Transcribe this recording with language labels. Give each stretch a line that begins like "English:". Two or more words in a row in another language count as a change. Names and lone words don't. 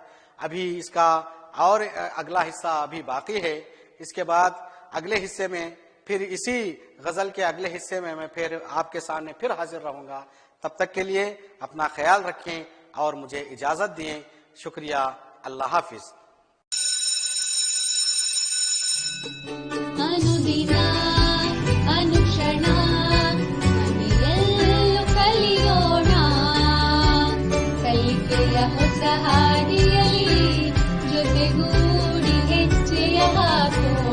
Urdu: ابھی اس کا اور اگلا حصہ ابھی باقی ہے. اس کے بعد اگلے حصے میں پھر اسی غزل کے اگلے حصے میں پھر آپ کے سامنے پھر حاضر رہوں گا. تب تک کے لیے اپنا خیال رکھیں اور مجھے اجازت دیں. شکریہ. اللہ حافظ.
Kannada: ಅನುದಿನ ಅನುಕ್ಷಣ ಮನೆಯಲ್ಲೂ ಕಲಿಯೋಣ ಕಲಿಕೆಯ ಹೊಸ ಹಾದಿಯಲ್ಲಿ ಜೊತೆಗೂಡಿ ಹೆಜ್ಜೆಯ ಹಾಕೋಣ.